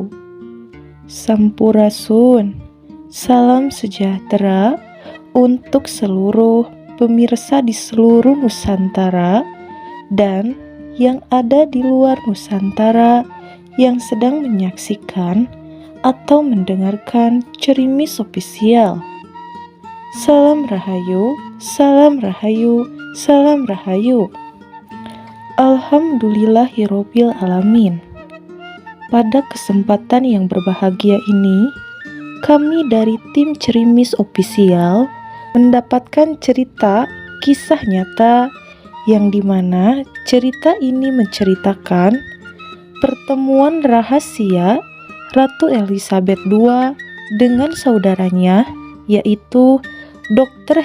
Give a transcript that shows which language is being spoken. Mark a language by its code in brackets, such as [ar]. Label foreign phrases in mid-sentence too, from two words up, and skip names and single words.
[id] Sampurasun, salam sejahtera untuk seluruh pemirsa di seluruh Nusantara dan yang ada di luar Nusantara yang sedang menyaksikan atau mendengarkan Cerimis Official. Salam Rahayu, salam Rahayu, salam Rahayu. [ar] الحمد لله رب العالمين. [id] Pada kesempatan yang berbahagia ini, kami dari tim Cerimis Official mendapatkan cerita kisah nyata yang dimana cerita ini menceritakan pertemuan rahasia Ratu Elizabeth II dengan saudaranya, yaitu Dr.